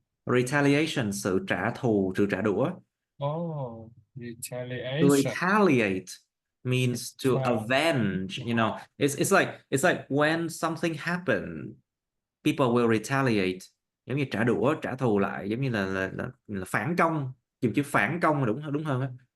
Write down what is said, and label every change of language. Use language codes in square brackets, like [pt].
[vi] Retaliation, sự trả thù, sự trả đũa. [en] Oh, retaliation. To retaliate means to avenge, you know. It's like when something happened, people will retaliate. [vi] Giống như trả đũa, trả thù lại, giống như là phản công. Dùng chữ phản công là đúng hơn á.